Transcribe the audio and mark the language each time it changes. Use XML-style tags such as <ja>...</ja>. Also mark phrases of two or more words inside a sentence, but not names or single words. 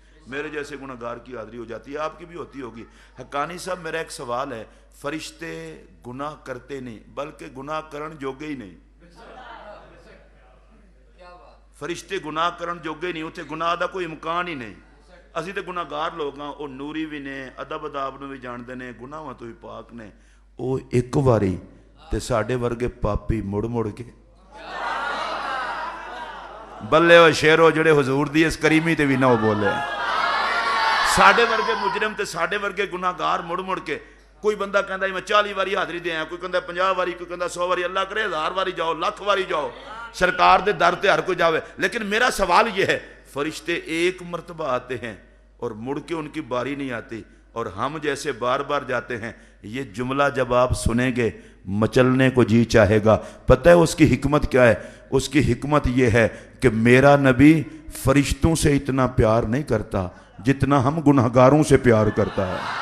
<ur>میرے جیسے گناہگار کی حاضری ہو جاتی ہے، آپ کی بھی ہوتی ہوگی. حقانی صاحب میرا ایک سوال ہے، فرشتے گناہ کرتے نہیں بلکہ</ur> <pa>گناہ کرن جوگے ہی نہیں. فرشتے گناہ کرن جوگے نہیں، اتنے گناہ دا کوئی امکان ہی نہیں. اسی تے گناہگار لوگ ہاں، وہ نوری بھی نے، ادب اداب نو بھی جانتے نے، گناہاں تو بھی پاک نے. وہ ایک واری تے ساڈے ورگے پاپی مڑ مڑ کے بلے و شیرو جڑے حضور دی اس کریمی تے بھی نہ بولے. ساڈے ورگے مجرم تے ساڈے ورگے گناہگار مڑ مڑ کے. کوئی بندہ کہندا ہے میں 40 واری حاضری دے آیا، کوئی کہندا 50 واری، کوئی کہندا 100 واری. اللہ کرے 1000 واری جاؤ، 1,00,000 واری جاؤ، سرکار دے در تے ہر کوئی جاوے.</pa> <ur>لیکن میرا سوال یہ ہے، فرشتے ایک مرتبہ آتے ہیں اور مڑ کے ان کی باری نہیں آتی، اور ہم جیسے بار بار جاتے ہیں. یہ جملہ جب آپ سنیں گے مچلنے کو جی چاہے گا. پتہ ہے اس کی حکمت کیا ہے؟ اس کی حکمت یہ ہے کہ میرا نبی فرشتوں سے اتنا پیار نہیں کرتا جتنا ہم گناہگاروں سے پیار کرتا ہے.</ur>